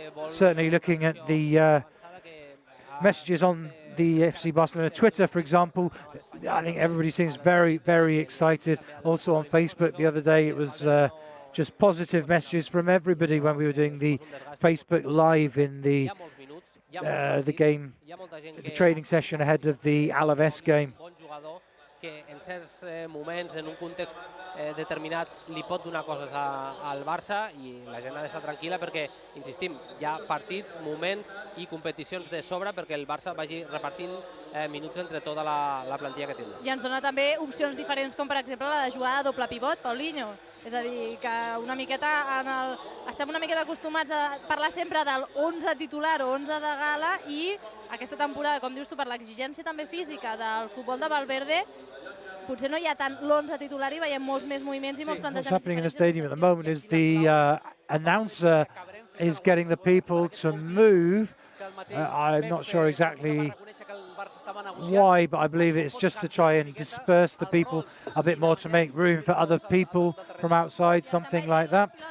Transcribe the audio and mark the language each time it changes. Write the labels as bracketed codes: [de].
[en] Certainly looking at the messages on the FC Barcelona Twitter, for example, I think everybody seems very, very excited. Also on Facebook the other day, it was just positive messages from everybody when we were doing the Facebook Live in the game, the training session ahead of the Alaves game. [ca] Que en certs moments, en un context determinat, li pot donar coses al Barça i la gent ha d'estar tranquil·la perquè, insistim, hi ha partits, moments i competicions de sobre perquè el Barça vagi repartint minuts entre tota la plantilla que tindrà. I ens dona també opcions diferents, com per exemple la de jugar de doble pivot, Paulinho. És a dir, que una miqueta estem una miqueta acostumats a parlar sempre del 11 titular o 11 de gala i aquesta temporada, com dius tu, per l'exigència també física del futbol de Valverde, potser no hi ha tant l'11 titular i veiem molts més moviments i molts plantejaments. [en] What's happening in the stadium at the moment is the announcer is getting the people to move. I'm not sure exactly why, but I believe it's just to try and disperse the people a bit more to make room for other people from outside, something like that.